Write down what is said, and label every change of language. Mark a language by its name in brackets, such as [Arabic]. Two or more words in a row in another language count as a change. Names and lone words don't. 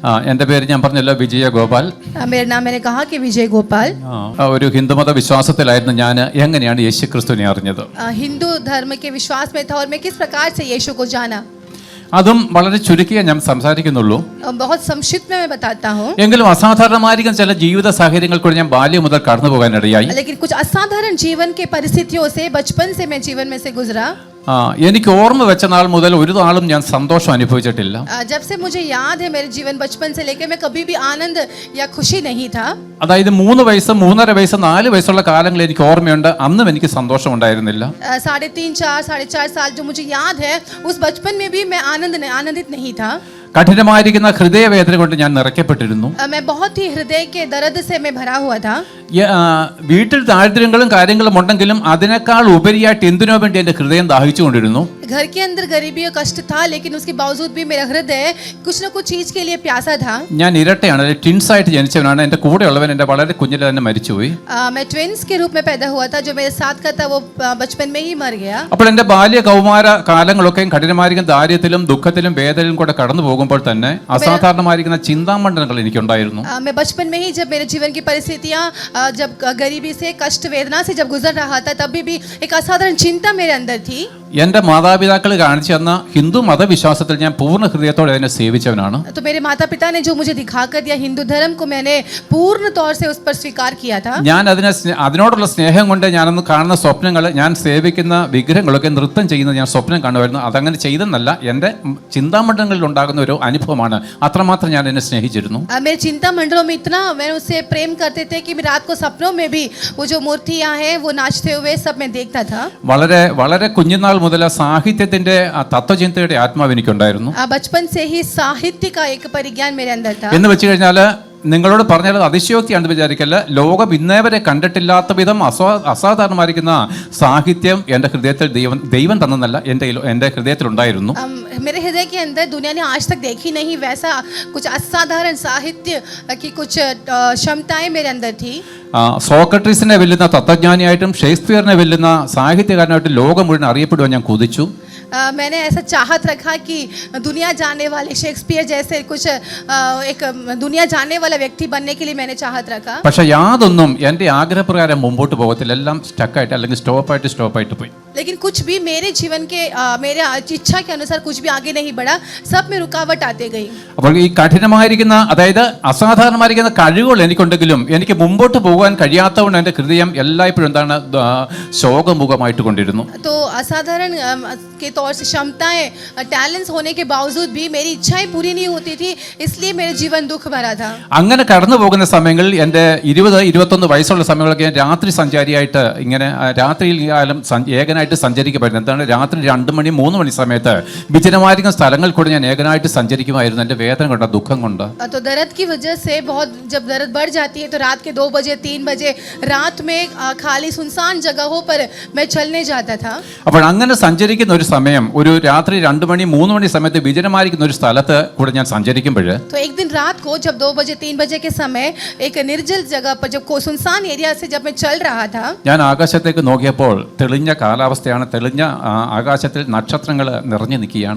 [Malayalam] എൻ്റെ പേര് ഞാൻ പറഞ്ഞല്ലോ വിജയ ഗോപാൽ. [Hindi] मेरा नाम मैंने कहा कि विजय गोपाल. [Malayalam] ഒരു ഹിന്ദുമത വിശ്വാസത്തിലായിരുന്നു ഞാൻ. എങ്ങനെയാണ് യേശുക്രിസ്തുവിനെ അറിഞ്ഞത്? [Hindi] हिंदू धर्म के विश्वास में था और मैं किस प्रकार से यीशु को जाना. [Malayalam] അതും വളരെ ചുരുക്കിയേ ഞാൻ സംസാരിക്കുന്നുള്ളൂ. [Hindi] बहुत संक्षिप्त में मैं बताता हूँ. [Malayalam] എങ്കിലും അസാധാരണമായിരിക്കും ചില ജീവിത സാഹചര്യങ്ങൾ കൂടി ഞാൻ ബാല്യം മുതൽ കടന്നു പോകാനിടയായി. [Hindi] लेकिन कुछ असाधारण जीवन के परिस्थितियों से बचपन से मैं जीवन में से गुजरा. [Malayalam] എനിക്ക് ഓർമ്മ വെച്ച നാൾ മുതൽ ഒരു നാളും ഞാൻ സന്തോഷം അനുഭവിച്ചിട്ടില്ല. [Hindi] जब से मुझे याद है मेरे जीवन बचपन से लेकर मैं कभी भी आनंद या खुशी नहीं था. [Malayalam] അതായത് 3 വയസ്സ് 3.5 വയസ്സ് 4 വയസ്സുള്ള കാലങ്ങളിൽ എനിക്ക് ഓർമ്മയുണ്ട്. അന്നും എനിക്ക് സന്തോഷം ഉണ്ടായിരുന്നില്ല. [Hindi] 3.5 4 4.5 साल जो मुझे याद है उस बचपन में भी मैं आनंदित नहीं था. [Malayalam] കഠിനമായിരിക്കുന്ന ഹൃദയവേദന കൊണ്ട് ഞാൻ നിറയ്ക്കപ്പെട്ടിരുന്നു. [Hindi] मैं बहुत ही हृदय के दर्द से मैं भरा हुआ था. [Malayalam] വീട്ടിൽ ദാരിദ്ര്യങ്ങളും കാര്യങ്ങളും ഉണ്ടെങ്കിലും അതിനേക്കാൾ ഉപരിയായിട്ട് എന്തിനോ വേണ്ടി എൻ്റെ ഹൃദയം ദാഹിച്ചുകൊണ്ടിരുന്നു. [Hindi] घर के अंदर गरीबी और कष्ट था लेकिन उसके बावजूद भी मेरा हृदय कुछ न कुछ चीज के लिए प्यासा था. [Malayalam] ഞാൻ ഇരട്ടയാണ്, ട്വിൻസ് ആയിട്ട് ജനിച്ചവനാണ്. എൻ്റെ കൂടെയുള്ളവൻ എൻ്റെ വളരെ കുഞ്ഞിലെ തന്നെ മരിച്ചുപോയി. [Hindi] मैं ट्विंस के रूप में पैदा हुआ था. जो मेरे साथ का था वो बचपन में ही मर गया. [Malayalam] അപ്പോൾ എൻ്റെ ബാല്യ കൗമാര കാലങ്ങളൊക്കെ കഠിനമായിരിക്കുന്ന ദാരിദ്ര്യത്തിലും ദുഃഖത്തിലും വേദനയിലും കൂടെ കടന്നു പോകുമ്പോൾ തന്നെ അസാധാരണമായിരിക്കുന്ന ചിന്താമണ്ഡലങ്ങൾ എനിക്കുണ്ടായിരുന്നു. [Hindi] मैं बचपन में ही जब मेरे जीवन की परिस्थितियां जब गरीबी से कष्ट वेदना से जब गुजर रहा था तब भी एक असाधारण चिंता मेरे अंदर थी. [Malayalam] എൻ്റെ മാതാപിതാക്കൾ കാണിച്ചു തന്ന ഹിന്ദു മതവിശ്വാസത്തിൽ ഞാൻ പൂർണ്ണ ഹൃദയത്തോടെ അതിനെ സേവിച്ചവനാണ്. [Hindi] तो मेरे माता पिता ने जो मुझे दिखाकर दिया हिंदू धर्म को मैंने पूर्ण तौर से उस पर स्वीकार किया था. [Malayalam] ഞാൻ അതിനോടുള്ള സ്നേഹം കൊണ്ട് ഞാനൊന്ന് കാണുന്ന സ്വപ്നങ്ങൾ, ഞാൻ സേവിക്കുന്ന വിഗ്രഹങ്ങളൊക്കെ നൃത്തം ചെയ്യുന്നത് ഞാൻ സ്വപ്നം കാണുമായിരുന്നു. അതങ്ങനെ ചെയ്തെന്നല്ല, എൻ്റെ ചിന്താമണ്ഡലങ്ങളിൽ ഉണ്ടാകുന്ന ഒരു അനുഭവമാണ്. അത്രമാത്രം ഞാൻ എന്നെ സ്നേഹിച്ചിരുന്നു. [Hindi] मेरे चिंता मंडलों में इतना मैं उससे प्रेम करते थे कि रात को सपनों में भी वो जो मूर्तियां हैं वो नाचते हुए सब मैं देखता था. [Malayalam] വളരെ വളരെ കുഞ്ഞുനാൾ മുതൽ സാഹിത്യത്തിന്റെ തത്വചിന്തയുടെ ആത്മാവ് എനിക്കുണ്ടായിരുന്നു. [Hindi] बचपन से ही साहित्य का एक परिज्ञान मेरे अंदर था. [Malayalam] എന്ന് വെച്ച് കഴിഞ്ഞാൽ നിങ്ങളോട് പറഞ്ഞാൽ അതിശയോക്തിയാണെന്ന് വിചാരിക്കല്ല. ലോകം ഇന്നേവരെ കണ്ടിട്ടില്ലാത്ത വിധം അസാധാരണമായിരിക്കുന്ന സാഹിത്യം എൻ്റെ ഹൃദയത്തിൽ ദൈവം തന്നതല്ല, എൻ്റെ ഹൃദയത്തിലുണ്ടായിരുന്നു. [Hindi] मेरे हृदय के अंदर दुनिया ने आज तक देखी नहीं वैसा कुछ असाधारण साहित्य की कुछ क्षमताएं मेरे अंदर थी. [Malayalam] സോക്രട്ടീസിനെ വെല്ലുന്ന തത്വജ്ഞാനിയായിട്ടും ഷേക്സ്പിയറിനെ വെല്ലുന്ന സാഹിത്യകാരനായിട്ടും ലോകം മുഴുവൻ അറിയപ്പെടുവാൻ ഞാൻ കൊതിച്ചു. [Hindi] मैंने ऐसा चाहत रखा कि दुनिया जाने वाले शेक्सपियर जैसे कुछ एक दुनिया जाने वाला व्यक्ति बनने के लिए मैंने चाहत रखा. [Malayalam] പക്ഷെ യാതൊന്നും എൻ്റെ ആഗ്രഹപ്രകാരം മുമ്പോട്ട് പോകത്തില്ല. എല്ലാം സ്റ്റക്കായിട്ട് അല്ലെങ്കിൽ സ്റ്റോപ്പായിട്ട് പോയി. [Hindi] लेकिन कुछ भी मेरे जीवन के मेरे इच्छा के अनुसार कुछ भी आगे नहीं बढ़ा. सब में रुकावट आते गई. [Malayalam] അപ്പോൾ ഈ കഠിനമായിരിക്കുന്ന അതായത് അസാധാരണമായിരിക്കുന്ന കഴിവുകൾ എനിക്കുണ്ടെങ്കിലും എനിക്ക് മുമ്പോട്ട് പോകാൻ കഴിയാത്തതുകൊണ്ട് എൻ്റെ ഹൃദയം എല്ലായ്പ്പോഴും എന്താണ് ശോകമുഖമായിട്ട് കൊണ്ടിരുന്നു. [Hindi] तो असाधारण के तौर से क्षमताएं टैलेंट्स होने के बावजूद भी मेरी इच्छाएं पूरी नहीं होती थी, इसलिए मेरा जीवन दुख भरा था. [Malayalam] അങ്ങനെ കടന്നു പോകുന്ന സമയങ്ങളിൽ എൻ്റെ 20-21 വയസ്സുള്ള സമയങ്ങളൊക്കെ ഞാൻ രാത്രി സഞ്ചാരിയായിട്ട് ഇങ്ങനെ രാത്രിയിൽ കാലം ഏകനായിട്ട് സഞ്ചരിക്കപ്പെടുന്നു. എന്താണ്, രാത്രി 2 മണി 3 മണി സമയത്ത് വിജനമായിരിക്കുന്ന സ്ഥലങ്ങൾ കൂടെ ഞാൻ ഏകനായിട്ട് സഞ്ചരിക്കുമായിരുന്നു. എൻ്റെ വേദന കൊണ്ട്, ദുഃഖം കൊണ്ട്. [Hindi] तो दर्द की वजह से बहुत जब दर्द बढ़ जाती है तो रात के 2 बजे 3 बजे रात में खाली सुनसान जगहों पर मैं चलने जाता था. [Malayalam] അപ്പോൾ അങ്ങനെ സഞ്ചരിക്കുന്ന ഒരു സമയം, ഒരു രാത്രി 2 മണി 3 മണി സമയത്ത് വിജനമായിരിക്കുന്ന ഒരു സ്ഥലത്ത് കൂടെ ഞാൻ സഞ്ചരിക്കുമ്പോൾ [Hindi] तो एक दिन रात को जब 2 बजे 3 बजे के समय एक निर्जल जगह पर जब सुनसान एरिया से जब मैं चल रहा था, [Malayalam] ഞാൻ ആകാശത്തേക്ക് നോക്കിയപ്പോൾ തെളിഞ്ഞ കാലാവസ്ഥയാണ്. തെളിഞ്ഞ ആകാശത്തിൽ നക്ഷത്രങ്ങൾ നിറഞ്ഞു നിൽക്കുകയാണ്.